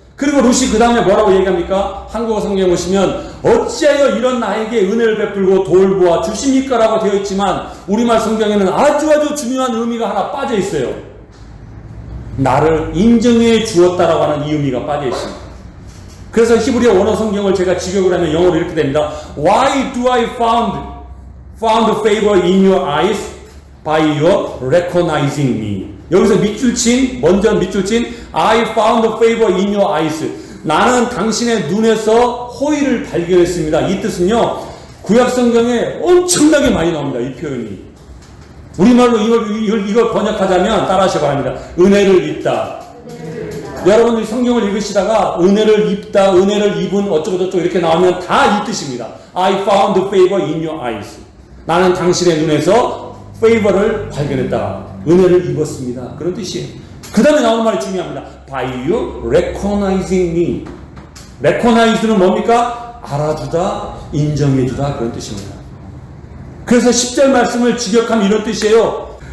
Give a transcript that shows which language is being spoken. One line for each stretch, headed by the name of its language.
Korean: 그리고 룻이 그 다음에 뭐라고 얘기합니까? 한국어 성경에 보시면 어찌하여 이런 나에게 은혜를 베풀고 돌보아 주십니까? 라고 되어 있지만 우리말 성경에는 아주 중요한 의미가 하나 빠져 있어요. 나를 인정해 주었다라고 하는 이 의미가 빠져 있습니다. 그래서 히브리어 원어 성경을 제가 직역을 하면 영어로 이렇게 됩니다.
English: Why do I found favor in your eyes by your recognizing me?
Korean: 여기서 먼저 밑줄 친
English: I found favor in your eyes.
Korean: 나는 당신의 눈에서 호의를 발견했습니다. 이 뜻은요, 구약 성경에 엄청나게 많이 나옵니다. 이 표현이. 우리말로 이걸 번역하자면 따라하시기 바랍니다. 은혜를 입다. 여러분들이 성경을 읽으시다가 은혜를 입다, 은혜를 입은 어쩌고저쩌고 이렇게 나오면 다 이 뜻입니다.
English: I found favor in your eyes.
Korean: 나는 당신의 눈에서 favor를 발견했다. 은혜를 입었습니다. 그런 뜻이에요. 그 다음에 나오는 말이 중요합니다.
English: By you recognizing me. recognize는
Korean: 뭡니까? 알아주다, 인정해주다, 그런 뜻입니다. 그래서 10절 말씀을 직역하면 이런 뜻이에요.